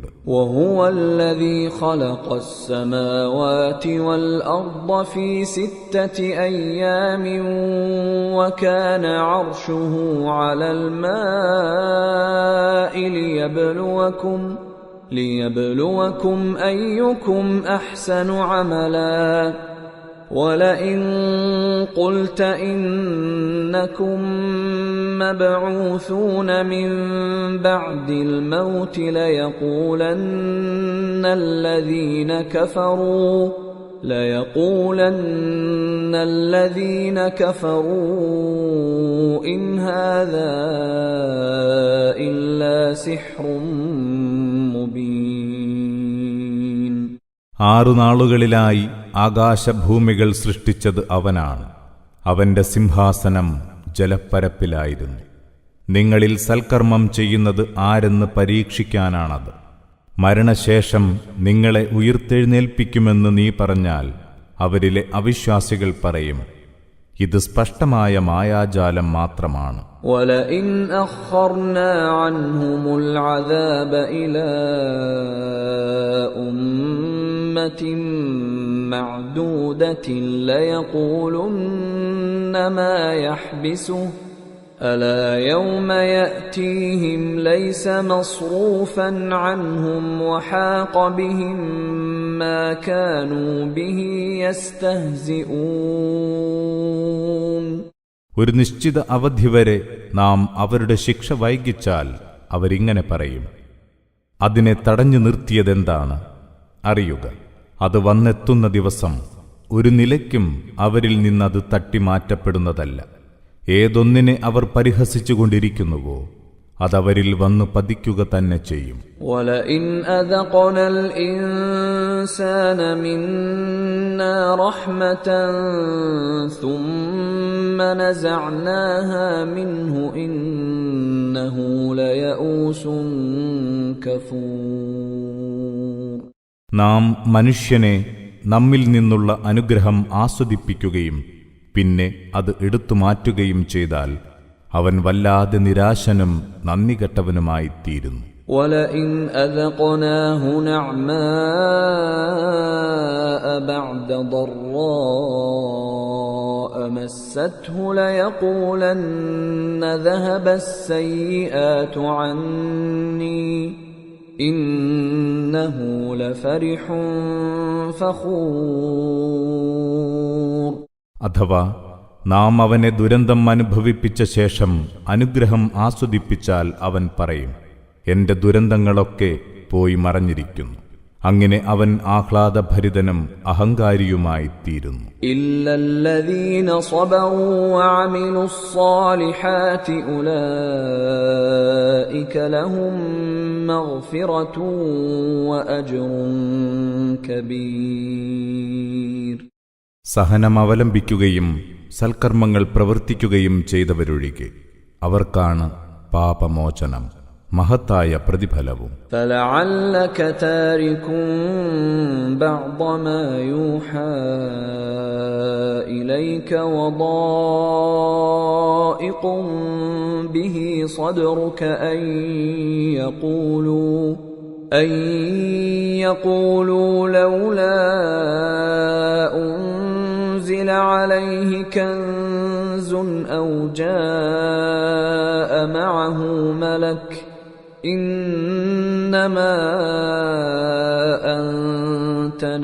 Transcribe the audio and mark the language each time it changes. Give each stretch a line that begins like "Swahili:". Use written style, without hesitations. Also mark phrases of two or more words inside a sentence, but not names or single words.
Arabic: وهو الذي خلق السماوات والأرض في ستة أيام وكان عرشه على الماء ليبلوكم أيكم أحسن عملا وَلَئِن قُلْتَ إِنَّكُمْ مَبْعُوثُونَ مِنْ بَعْدِ الْمَوْتِ لَيَقُولَنَّ الَّذِينَ كَفَرُوا إِنْ هَذَا إِلَّا سِحْرٌ مُبِينٌ.
Malayalam: 6 നാളുകളിലായി ആകാശഭൂമികൾ സൃഷ്ടിച്ചത് അവനാണ്. അവന്റെ സിംഹാസനം ജലപ്പരപ്പിലായിരുന്നു. നിങ്ങളിൽ സൽക്കർമ്മം ചെയ്യുന്നത് ആരെന്ന് പരീക്ഷിക്കാനാണത്. മരണശേഷം നിങ്ങളെ ഉയിർത്തെഴുന്നേൽപ്പിക്കുമെന്ന് നീ പറഞ്ഞാൽ അവരിലെ അവിശ്വാസികൾ പറയും, ഇത് സ്പഷ്ടമായ മായാജാലം മാത്രമാണ്.
Arabic: وَلَئِنْ أَخَّرْنَا عَنْهُمُ الْعَذَابَ إِلَى أُمَّةٍ مَّعْدُودَةٍ لَيَقُولُنَّ مَا يَحْبِسُهُ أَلَا يَوْمَ يَأْتِيهِمْ لَيْسَ مَصْرُوفًا عَنْهُمْ وَحَاقَ بِهِم مَّا كَانُوا بِهِ يَسْتَهْزِئُونَ.
Malayalam: ഒരു നിശ്ചിത അവധി വരെ നാം അവരുടെ ശിക്ഷ വൈകിച്ചാൽ അവരിങ്ങനെ പറയും, അതിനെ തടഞ്ഞു നിർത്തിയതെന്താണ്? അറിയുക, അത് വന്നെത്തുന്ന ദിവസം ഒരു നിലയ്ക്കും അവരിൽ നിന്നത് തട്ടിമാറ്റപ്പെടുന്നതല്ല. ഏതൊന്നിനെ അവർ പരിഹസിച്ചുകൊണ്ടിരിക്കുന്നുവോ അതവരിൽ വന്നു പതിക്കുക തന്നെ ചെയ്യും.
Arabic: وَلَئِنْ أَذَقْنَا الْإِنسَانَ مِنَّا رَحْمَةً ثُمَّ نَزَعْنَاهَا مِنْهُ إِنَّهُ لَيَئُوسٌ كَفُورٌ.
Malayalam: നാം മനുഷ്യനെ നമ്മിൽ നിന്നുള്ള അനുഗ്രഹം ആസ്വദിപ്പിക്കുകയും പിന്നെ അത് എടുത്തു മാറ്റുകയും ചെയ്താൽ അവൻ വല്ലാതെ നിരാശനും നന്ദികെട്ടവനുമായിത്തീരുന്നു.
Arabic: وَلَئِنْ أَذَقْنَاهُ نَعْمَاءَ بَعْدَ ضَرَّاءَ مَسَّتْهُ لَيَقُولَنَّ ذَهَبَ السَّيِّئَاتُ عَنِّي إِنَّهُ لَفَرِحٌ فَخُورٌ.
Malayalam: അഥവാ നാം അവനെ ദുരന്തം അനുഭവിപ്പിച്ച ശേഷം അനുഗ്രഹം ആസ്വദിപ്പിച്ചാൽ അവൻ പറയും, എന്റെ ദുരന്തങ്ങളൊക്കെ പോയി മറഞ്ഞിരിക്കുന്നു. അങ്ങനെ അവൻ ആഹ്ലാദഭരിതനും അഹങ്കാരിയുമായിത്തീരുന്നു.
Arabic: إلا الذين صبروا وعملوا الصالحات أولئك لهم مغفرة وأجر كبير.
Malayalam: സഹനം അവലംബിക്കുകയും സൽക്കർമ്മങ്ങൾ പ്രവർത്തിക്കുകയും ചെയ്തവരൊഴികെ അവർക്കാണ് പാപമോചനം, മഹത്തായ പ്രതിഫലവും.
Arabic: فَلَعَلَّكَ تَارِكٌ بَعْضَ مَا يُوحَى إِلَيْكَ وَضَائِقٌ بِهِ صَدْرُكَ أَن يَقُولُوا لَوْلَا أُنزِلَ عَلَيْهِ كَنزٌ أَوْ جَاءَ مَعَهُ مَلَكٌ إِنَّمَا أَنْتَ